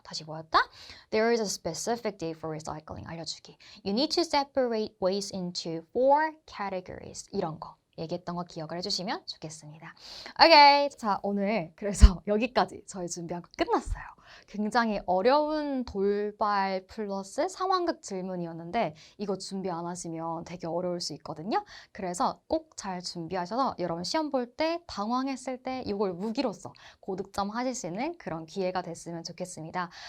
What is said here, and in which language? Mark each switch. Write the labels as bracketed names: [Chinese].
[Korean] 다시 뭐였다? [English] There is a specific day for recycling. [Korean] 알려주기. [English] You need to separate waste into 4 categories. [Korean] 이런 거. 얘기했던 거 기억을 해주시면 좋겠습니다. 오케이. 자, 오늘 그래서 여기까지 저희 준비한 거 끝났어요. 굉장히 어려운 돌발 플러스 상황극 질문이었는데 이거 준비 안 하시면 되게 어려울 수 있거든요. 그래서 꼭 잘 준비하셔서 여러분 시험 볼 때 당황했을 때 이걸 무기로서 고득점 하실 수 있는 그런 기회가 됐으면 좋겠습니다.